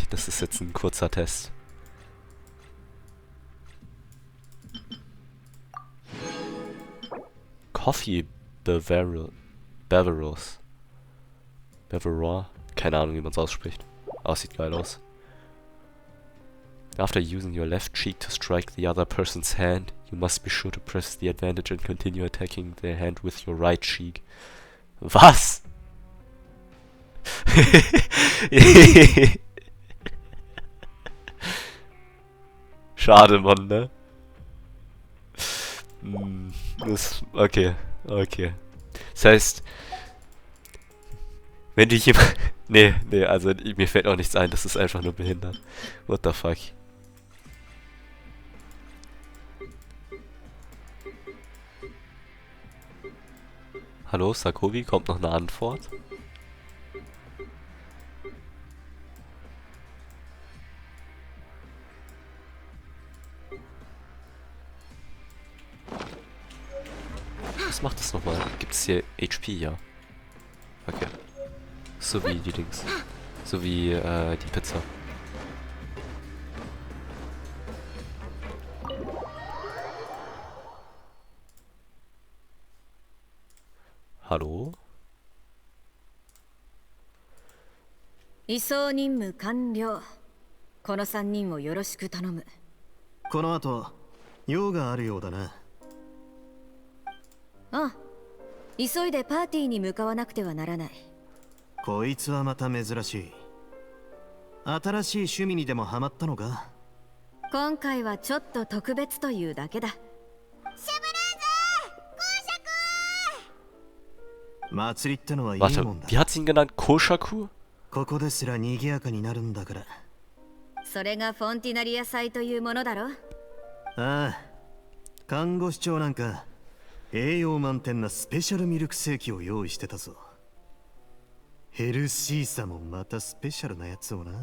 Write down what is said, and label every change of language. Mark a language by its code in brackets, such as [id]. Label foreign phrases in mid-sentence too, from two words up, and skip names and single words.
[de] Das ist jetzt ein kurzer Test. Coffee Beverus. Keine Ahnung, wie man es ausspricht. Aber sieht geil aus. [en] After using your left cheek to strike the other person's hand, you must be sure to press the advantage and continue attacking their hand with your right cheek. [de] Was? Schade, Mann, ne? Okay. Das heißt, wenn du jemand... Nee, also mir fällt auch nichts ein, das ist einfach nur behindert. [en] What the fuck? [de] Hallo, Sakobi, kommt noch eine Antwort? Was macht das nochmal? Gibt es hier HP, ja? Okay. So wie die Dings. So wie die Pizza. Hallo? [ja] 移送任務完了。この3人をよろしく頼む。この後、用があるようだな。ああ、急いでパーティーに向かわなくてはならない。こいつはまた珍しい。新しい趣味にでもハマったのか？今回はちょっと特別というだけだ。祭りってのはいい [de] Warte, [ja] もんだ。 [de] wie hat sie ihn genannt? Koshaku? [ja] ここですら賑やかになるんだから。それがフォンティナリア祭というものだろ。ああ、看護師長なんか栄養満点なスペシャルミルクセーキを用意してたぞ。ヘルシーさもまたスペシャルなやつをな。